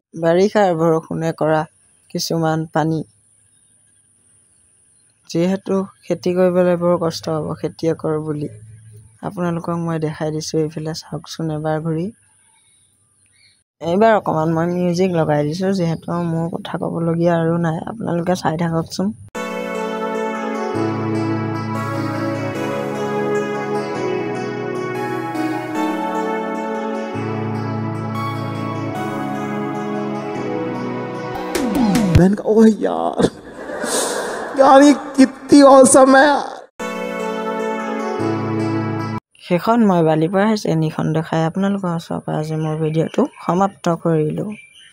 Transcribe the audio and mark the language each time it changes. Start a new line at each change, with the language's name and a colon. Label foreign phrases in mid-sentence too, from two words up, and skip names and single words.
Assamese: বাৰিষাৰ বৰষুণে কৰা কিছুমান পানী, যিহেতু খেতি কৰিবলৈ বৰ কষ্ট হ'ব খেতিয়কৰ বুলি আপোনালোকক মই দেখাই দিছোঁ। এইফালে চাওকচোন এবাৰ ঘূৰি। এইবাৰ অকণমান মই মিউজিক লগাই দিছোঁ, যিহেতু মোৰ কথা ক'বলগীয়া আৰু নাই। আপোনালোকে চাই থাককচোন।
Hindi: ओह यार यार ये कितनी औसम है यार।
Assamese: সেইখন মই বালিপাৰা চেনীখন দেখাই আপোনালোকৰ ওচৰৰ পৰা আজি মোৰ ভিডিঅ'টো সমাপ্ত কৰিলোঁ।